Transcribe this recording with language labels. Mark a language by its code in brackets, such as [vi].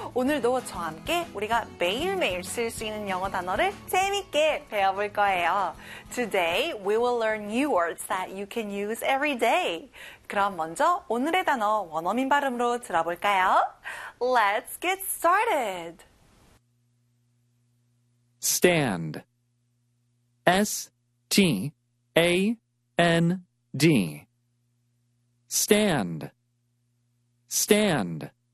[ko] 오늘도 저와 함께 우리가 매일매일 쓸 수 있는 영어 단어를 재밌게 배워볼 거예요. [en] Today, we will learn new words that you can use every day. [ko] 그럼 먼저 오늘의 단어 원어민 발음으로 들어볼까요? [en] Let's get started! Stand. S-T-A-N-D. Stand. Stand.